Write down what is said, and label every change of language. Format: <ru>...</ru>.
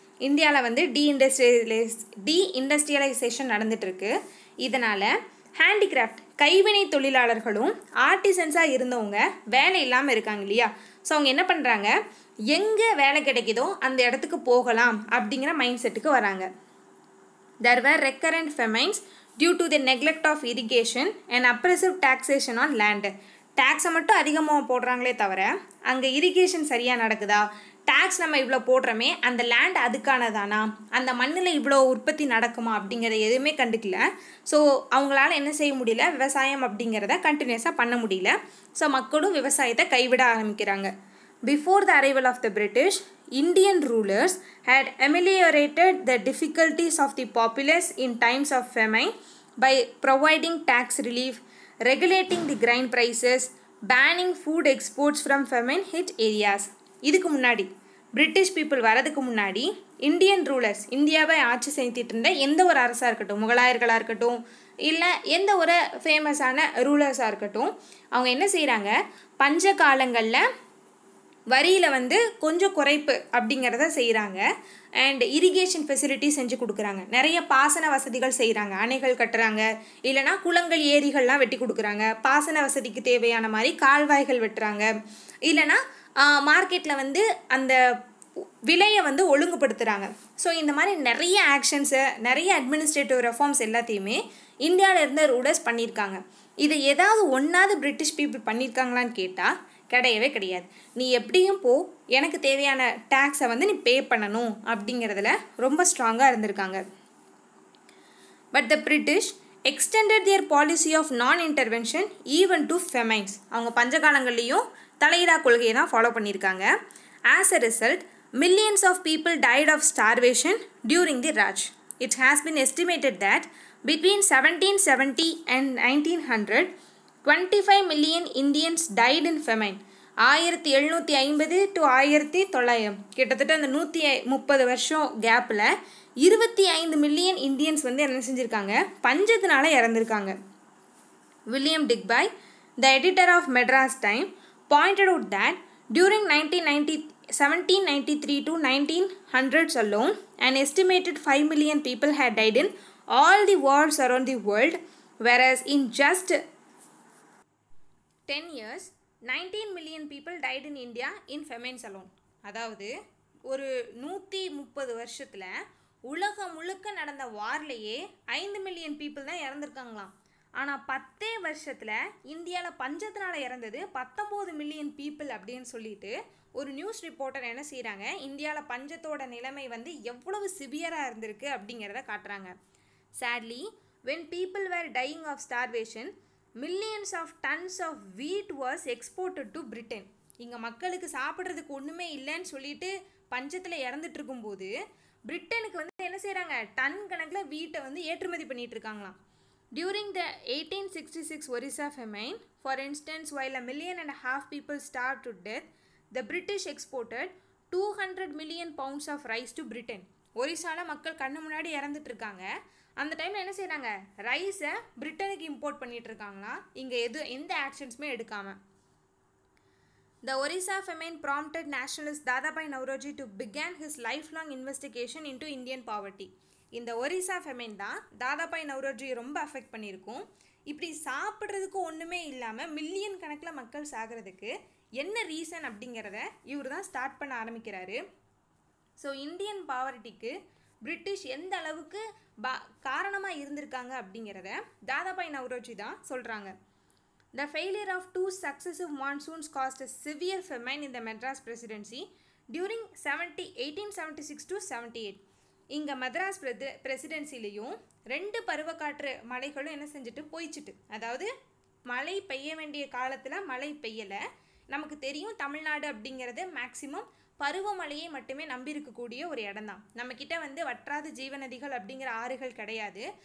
<ta>இந்தியாவில் வந்து டீஇண்டஸ்ட்ரியலைசேஷன் நடந்துகிட்ருக்கு. இதனால் ஹேண்டிகிராஃப்ட் கைவினை தொழிலாளர்களும் ஆர்டிசன்ஸாக இருந்தவங்க வேலை இல்லாமல் இருக்காங்க இல்லையா. ஸோ அவங்க என்ன பண்ணுறாங்க, எங்கே வேலை கிடைக்குதோ அந்த இடத்துக்கு போகலாம் அப்படிங்கிற மைண்ட் செட்டுக்கு வராங்க.</ta> <en>There were recurrent famines due to the neglect of irrigation and oppressive taxation on land.</en> <ta>டேக்ஸை மட்டும் அதிகமாக போடுறாங்களே தவிர அங்கே இரிகேஷன் சரியாக நடக்குதா, டேக்ஸ் நம்ம இவ்வளோ போடுறோமே அந்த லேண்ட் அதுக்கானதானா, அந்த மண்ணில் இவ்வளோ உற்பத்தி நடக்குமா அப்படிங்கிறத எதுவுமே கண்டுக்கல. ஸோ அவங்களால என்ன செய்ய முடியல, விவசாயம் அப்படிங்கிறத கண்டினியூஸாக பண்ண முடியல. ஸோ மக்களும் விவசாயத்தை கைவிட ஆரம்பிக்கிறாங்க.</ta> <en>Before the arrival of the British, Indian rulers had ameliorated the difficulties of the populace in times of famine by providing tax relief, regulating the grain prices, banning food exports from famine hit areas.</en> <ta>இதுக்கு முன்னாடி British people வரதுக்கு முன்னாடி Indian rulers, இந்தியாவை ஆட்சி செஞ்சுட்டு இருந்த எந்த ஒரு அரசாக இருக்கட்டும், முகலாயர்களாக இருக்கட்டும் இல்லை எந்த ஒரு ஃபேமஸான ரூலர்ஸாக இருக்கட்டும், அவங்க என்ன செய்கிறாங்க, பஞ்ச காலங்களில் வரியில் வந்து கொஞ்சம் குறைப்பு அப்படிங்கிறத செய்கிறாங்க. அண்ட் இரிகேஷன் ஃபெசிலிட்டி செஞ்சு கொடுக்குறாங்க, நிறைய பாசன வசதிகள் செய்கிறாங்க, அணைகள் கட்டுறாங்க, இல்லைனா குளங்கள் ஏரிகள்லாம் வெட்டி கொடுக்குறாங்க, பாசன வசதிக்கு தேவையான மாதிரி கால்வாய்கள் வெட்டுறாங்க, இல்லைனா மார்க்கெட்டில் வந்து அந்த விலையை வந்து ஒழுங்குபடுத்துகிறாங்க. ஸோ இந்த மாதிரி நிறைய ஆக்ஷன்ஸு, நிறைய அட்மினிஸ்ட்ரேட்டிவ் ரெஃபார்ம்ஸ் எல்லாத்தையுமே இந்தியாவில் இருந்த ரூலர்ஸ் பண்ணியிருக்காங்க. இது ஏதாவது ஒன்றாவது பிரிட்டிஷ் பீப்புள் பண்ணியிருக்காங்களான்னு கேட்டால் கிடையவே கிடையாது. நீ எப்படியும் எனக்கு தேவையான டேக்ஸை வந்து நீ பே பண்ணணும் அப்படிங்கிறதுல ரொம்ப ஸ்ட்ராங்காக இருந்திருக்காங்க.</ta> <en>But the British extended their policy of non-intervention even to famines.</en> <ta>அவங்க பஞ்சகாலங்கள்லேயும் தலையிடா கொள்கையை தான் ஃபாலோ பண்ணியிருக்காங்க.</ta> <en>As a result, millions of people died of starvation during the Raj. It has been estimated that between 1770 and 1900, 25 million Indians died in famine.</en> <ta>1750 to 1900 கிட்டத்தட்ட அந்த 130 வருஷம் கேப்பில் 25 million Indians வந்து என்ன செஞ்சுருக்காங்க, பஞ்சத்தினால இறந்துருக்காங்க.</ta> <en>William Digby, the editor of Madras time, pointed out that during 1793 to 1900s alone, an estimated 5 million people had died in all the wars around the world, whereas in just 10 years, 19 million people died in India in famines alone.</en> <ta>அதாவது ஒரு 130 வருஷத்தில் உலகம் முழுக்க நடந்த வார்லேயே 5 million people தான் இறந்துருக்காங்களாம். ஆனால் 10 வருஷத்தில் இந்தியாவில் பஞ்சத்தினால் இறந்தது 19 மில்லியன் பீப்புள் அப்படின்னு சொல்லிட்டு ஒரு நியூஸ் ரிப்போர்ட்டர் என்ன செய்கிறாங்க, இந்தியாவில் பஞ்சத்தோட நிலைமை வந்து எவ்வளவு சிவியராக இருந்திருக்கு அப்படிங்கிறத காட்டுறாங்க.</ta> <en>Sadly, when people were dying of starvation, millions of tons of wheat was exported to Britain.</en> <ta>இங்கே மக்களுக்கு சாப்பிட்றதுக்கு ஒன்றுமே இல்லைன்னு சொல்லிட்டு பஞ்சத்தில் இறந்துட்டு இருக்கும்போது பிரிட்டனுக்கு வந்து என்ன செய்கிறாங்க, டன் கணக்கில் வீட்டை வந்து ஏற்றுமதி பண்ணிகிட்டு இருக்காங்களாம்.</ta> <en>During the 1866 Orissa famine, for instance, while 1.5 million people starved to death, the British exported 200 million pounds of rice to Britain.</en> <ta>ஒரிசாவில் மக்கள் கண்ணு முன்னாடி இறந்துட்டு இருக்காங்க. அந்த டைமில் என்ன செய்கிறாங்க, ரைஸை பிரிட்டனுக்கு இம்போர்ட் பண்ணிகிட்டு இருக்காங்களாம், இங்கே எந்த ஆக்ஷன்ஸுமே எடுக்காமல்.</ta> <en>The Orissa famine prompted nationalist Dadabhai Naoroji to begin his lifelong investigation into Indian poverty.</en> <ta>இந்த ஒரிசா ஃபெமைன் தான் தாதாபாய் நவ்ரோஜி ரொம்ப அஃபெக்ட் பண்ணியிருக்கும். இப்படி சாப்பிட்றதுக்கு ஒன்றுமே இல்லாமல் மில்லியன் கணக்கில் மக்கள் சாகிறதுக்கு என்ன ரீசன் அப்படிங்கிறத இவர் தான் ஸ்டார்ட் பண்ண ஆரம்பிக்கிறாரு. ஸோ இந்தியன் பாவர்ட்டிக்கு பிரிட்டிஷ் எந்த அளவுக்கு காரணமாக இருந்திருக்காங்க அப்படிங்கிறத தாதாபாய் நவ்ரோஜி தான் சொல்கிறாங்க.</ta> <en>The failure of 2 successive monsoons caused a severe famine in the Madras Presidency during 1876 to 78.</en> <ta>இங்கே மദ്രാஸ் பிரசிடென்சிலையும் 2 பருவக்காற்று மழைகளும் என்ன செஞ்சுட்டு போயிடுச்சுட்டு, அதாவது மழை பெய்ய வேண்டிய காலத்தில் மழை பெய்யலை. நமக்கு தெரியும் தமிழ்நாடு அப்படிங்கிறது மேக்சிமம் பருவமழையை மட்டுமே நம்பி இருக்கக்கூடிய ஒரு இடம் தான். நம்மக்கிட்ட வந்து வற்றாத ஜீவநதிகள் அப்படிங்கிற ஆறுகள் கிடையாது.</ta>